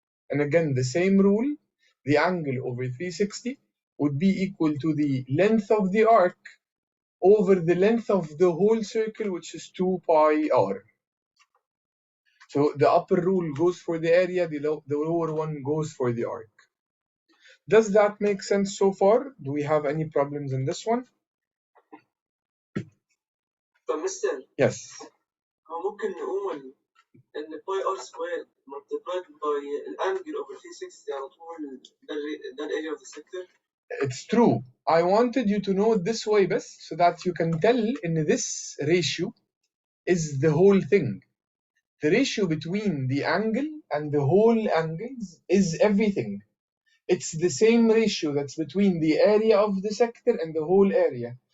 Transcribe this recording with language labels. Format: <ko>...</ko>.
<en>And again, the same rule, the angle over 360 would be equal to the length of the arc over the length of the whole circle, which is 2 pi r. So the upper rule goes for the area, the lower one goes for the arc. Does that make sense so far? Do we have any problems in this one? Mr. Yes.</en> <ar>ممكن نقول ان باي ار سكوير</ar> <en>multiplied by</en> <ar>الانجل over 360 على طول ده الاريا</ar> <en>of the sector. It's true. I wanted you to know it this way best so that you can tell in this ratio is the whole thing. The ratio between the angle and the whole angles is everything. It's the same ratio that's between the area of the sector and the whole area.</en>